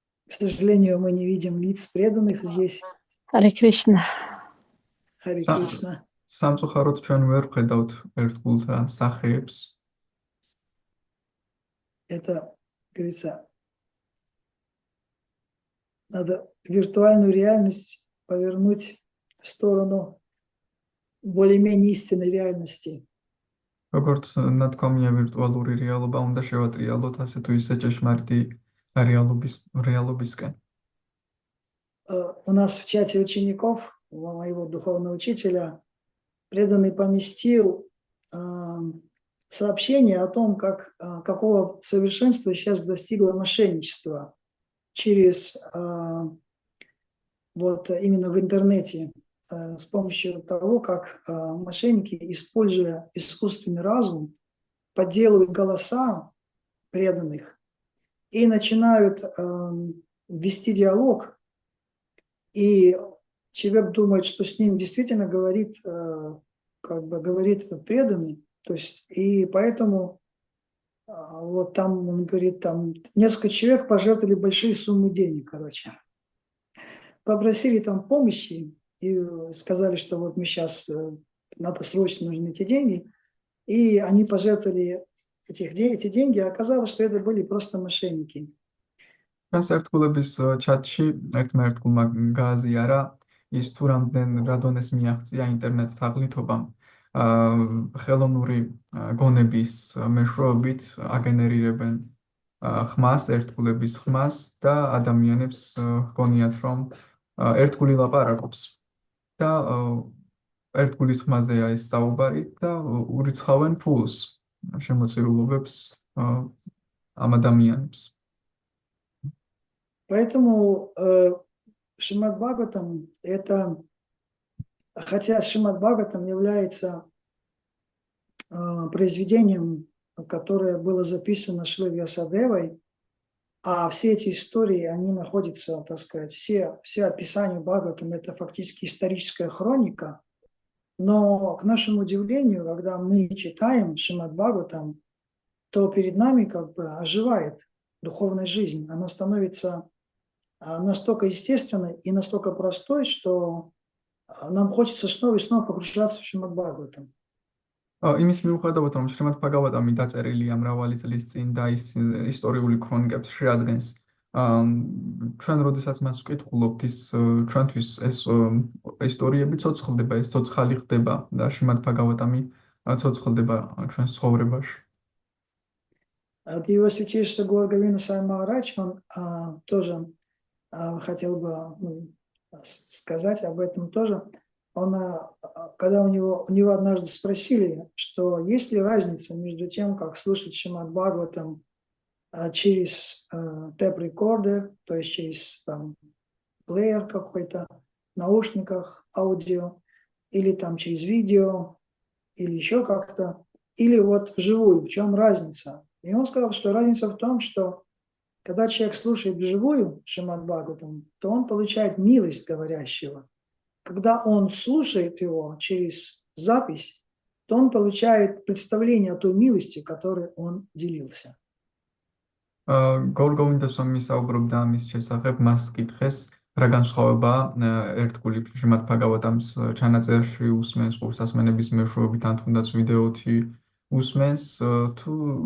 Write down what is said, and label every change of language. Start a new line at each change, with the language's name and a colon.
Russian: К сожалению, мы не видим лиц преданных здесь. Харе Кришна. Харе Кришна.
Georgian: სამწუხაროდ ჩვენ ვერ ვხედავთ ერთგულთა სახეებს.
Russian: Это, говорится, надо виртуальную реальность повернуть в сторону более-менее истинной реальности.
Georgian: როგორც ნათქვამია ვირტუალური რეალობა უნდა შევატრიალოთ ასე თუ ისე ჭეშმარიტი რეალობისკენ.
Russian: У нас в чате учеников, у моего духовного учителя, преданный поместил сообщение о том, какого совершенства сейчас достигло мошенничество через вот именно в интернете, с помощью того, как мошенники, используя искусственный разум, подделывают голоса преданных и начинают вести диалог, и человек думает, что с ним действительно говорит, говорит этот преданный, то есть, и поэтому вот там он говорит, там несколько человек пожертвовали большие суммы денег, попросили там помощи, и сказали, что вот мы сейчас, надо срочно нужны эти деньги, и они пожертвовали эти деньги, а оказалось, что это были просто мошенники.
Georgian: ჩვენს ერთგულების ჩატში ერთმა ერთგულმა გააზიარა ის თუ რა დონეს მიაღწია ინტერნეტ თაღლითობამ ხელოვნური გონების მეშვეობით აგენერირებენ ხმას, ერთგულების ხმას და ადამიანებს ჰგონიათ, რომ ერთგული ლაპარაკობს და ერთგულის ხმაზეა ეს საუბარი და ურიცხავენ ფულს შემოწირულობებს ამ ადამიანებს.
Russian: Поэтому Шримад Бхагаватам это, хотя Шримад Бхагаватам является произведением, которое было записано Шрилой Вьясадевой, а все эти истории, они находятся, так сказать, все описания Бхагаватам, это фактически историческая хроника, но, к нашему удивлению, когда мы читаем Шримад Бхагаватам, то перед нами как бы оживает духовная жизнь, она становится настолько естественной и настолько простой, что нам хочется снова и снова погружаться в Шримад Бхагаватам. იმის მიუხედავად, რომ შრიმად ბჰაგავატამი დაწერილია მრავალი წლის წინ და ის ისტორიული ქრონიკებს შეადგენს, ჩვენ როდესაც მას ვკითხულობთ, ჩვენთვის ეს ისტორიები ცოცხლდება, ეს ცოცხალი ხდება და შრიმად ბჰაგავატამი ცოცხლდება ჩვენს ცხოვრებაში. Его святейшество Гаура Говинда Свами Махарадж, он тоже хотел бы сказать об этом тоже. Он, когда у него однажды спросили, что есть ли разница между тем, как слушать Шримад Бхагаватам через тэп-рекордер, то есть через там, плеер какой-то, наушниках, аудио, или там через видео, или еще как-то, или вот вживую, в чем разница? И он сказал, что разница в том, что когда человек слушает вживую Шримад Бхагаватам, то он получает милость говорящего. Когда он слушает его через запись, то он получает представление о той милости, которой он делился.
Georgian: Гаура Говинда Свами საუბრობდა ამის შესახებ, მას კითხეს, რა განსხვავებაა ერთგული შრიმად ბჰაგავატამის ჩანაწერში უსმენს ყურსასმენების მეშვეობით ან თუნდაც ვიდეოთი უსმენს თუ